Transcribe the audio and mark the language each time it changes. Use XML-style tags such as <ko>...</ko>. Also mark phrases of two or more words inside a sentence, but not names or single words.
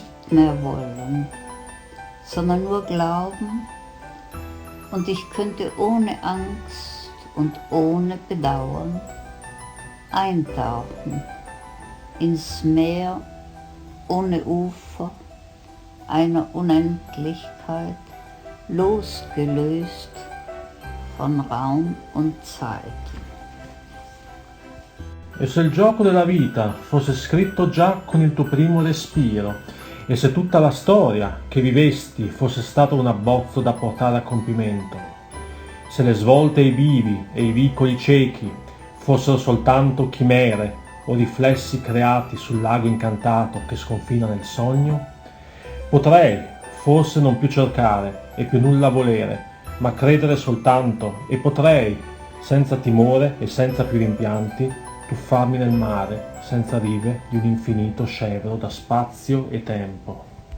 <de>mehr wollen, sondern nur glauben, und ich könnte ohne Angst und ohne Bedauern eintauchen ins Meer ohne Ufer einer Unendlichkeit, losgelöst von Raum und Zeit.</de> <it>E se il gioco della vita fosse scritto già con il tuo primo respiro, e se tutta la storia che vivesti fosse stato un abbozzo da portare a compimento, se le svolte e i bivi e i vicoli ciechi fossero soltanto chimere o riflessi creati sul lago incantato che sconfina nel sogno, potrei forse non più cercare e più nulla volere, ma credere soltanto, e potrei, senza timore e senza più rimpianti, tuffarmi nel mare senza rive di un infinito scevro da spazio e tempo.</it>